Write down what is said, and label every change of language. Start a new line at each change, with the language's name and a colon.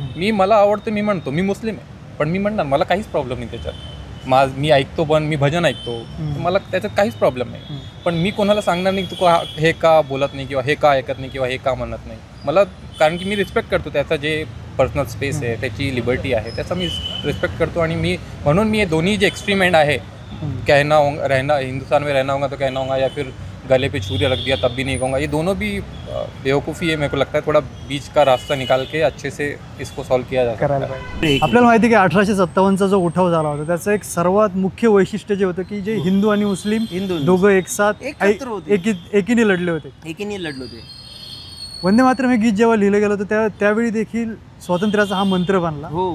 Marathi: मला आवडतं मी म्हणतो. मी मुस्लिम आहे पण मी म्हणणार मला काहीच प्रॉब्लेम नाही त्याच्यात. मी ऐकतो पण मी भजन ऐकतो मला त्याच्यात काहीच प्रॉब्लेम नाही. पण मी कोणाला सांगणार नाही तू हे का बोलत नाही किंवा हे का ऐकत नाही किंवा हे का म्हणत नाही. मला कारण की मी रिस्पेक्ट करतो त्याचा जे पर्सनल स्पेस आहे त्याची लिबर्टी आहे त्याचा मी रिस्पेक्ट करतो. आणि म्हणून मी दोन्ही जे एक्सट्रीम एंड आहे
Hindi: रहना हिंदुस्तान में रहना होगा तो कहना होगा या फिर गले पे छुरी रख दिया तब भी नहीं कहूँगा ये दोनों भी बेवकूफ़ी है. मेरे को लगता है थोड़ा बीच का रास्ता निकाल के अच्छे से इसको सॉल्व किया जा सकता है.
Marathi: आपल्याला माहिती आहे की 1857चा जो उठाव झाला होता त्याचं एक सर्वात मुख्य वैशिष्ट्य जे होतं की जे हिंदू आणि मुस्लिम दोघं एकसाथ एकीने लढले होते. वंदे मातरम हे गीत जेव्हा लिहिलं गेलं होतं त्यावेळी देखील स्वातंत्र्याचा हा मंत्र बनला.